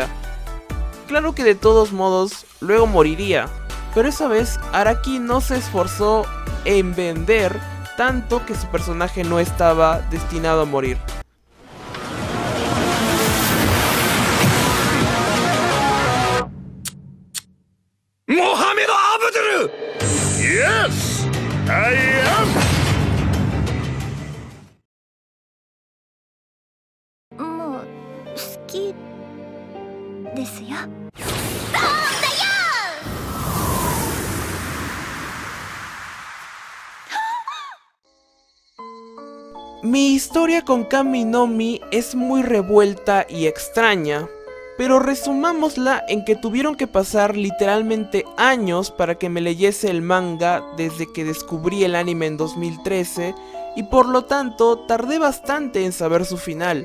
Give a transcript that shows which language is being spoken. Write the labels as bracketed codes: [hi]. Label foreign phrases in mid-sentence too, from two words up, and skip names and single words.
[es] Claro que de todos modos, luego moriría, pero esa vez Araki no se esforzó en vender tanto que su personaje no estaba destinado a morir. ¡Mohamed Abdul! [en] ¡Yes! ¡I am! [ja] もう好きですよ。 [es] Mi historia con Kami no Mi es muy revuelta y extraña, pero resumámosla en que tuvieron que pasar literalmente años para que me leyese el manga desde que descubrí el anime en 2013 y por lo tanto tardé bastante en saber su final.